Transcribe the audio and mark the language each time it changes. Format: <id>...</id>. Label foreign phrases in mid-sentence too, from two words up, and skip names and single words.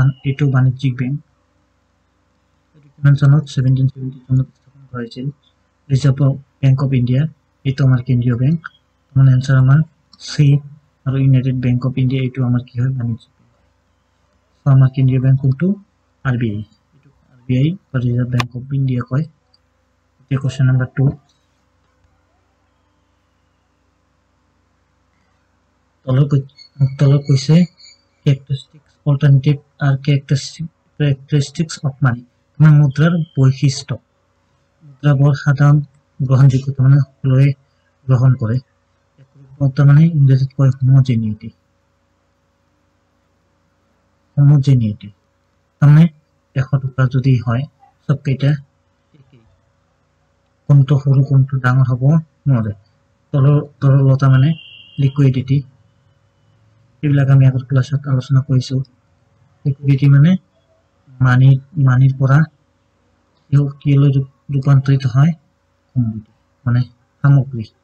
<as>এটো বাণিজ্যিক বেংক এটো কিমান চনত 1770 চনত স্থাপন কৰা হৈছিল ৰিজাৰ্ভ বেংক অফ ইণ্ডিয়া এটো আমাৰ কেন্দ্ৰীয় বেংক মানে আনসাৰ আমাৰ সি আৰু ইউনাইটেড বেংক অফ ইণ্ডিয়া এটো আমাৰ কি হয় বাণিজ্যিক বেংক সো আমাৰ কেন্দ্ৰীয় বেংক কোনটো আরবিআই এটো আরবিআই বা রিজার্ভ ব্যাংক অফ ইন্ডিয়া কয় এতিয়া</as> <en>question number</en> <as>2 তলত কৈছে</as> <en>characteristics alternative</en> <as>আর</as> <en>characteristics of money</en> <as>মানে মুদ্রাৰ বৈশিষ্ট্য মুদ্ৰা বৰ সাধাৰণ গ্ৰহণযোগ্যতা মানে সকলোৱে গ্ৰহণ কৰে একৰূপতা মানে ইংৰাজীত কয় homogeneity মানে 100 টকা যদি হয় সব কেইটা একেই কোনটো সৰু কোনটো ডাঙৰ হ'ব নোৱাৰে তৰলতা মানে লিকুইডিটি এইবিলাক আমি আগৰ ক্লাছত আলোচনা কৰিছো লিকুইডিটি মানে মানিৰ পৰা কিলৈ ৰূপান্তৰিত হয় কমোডিটি মানে সামগ্ৰী</as>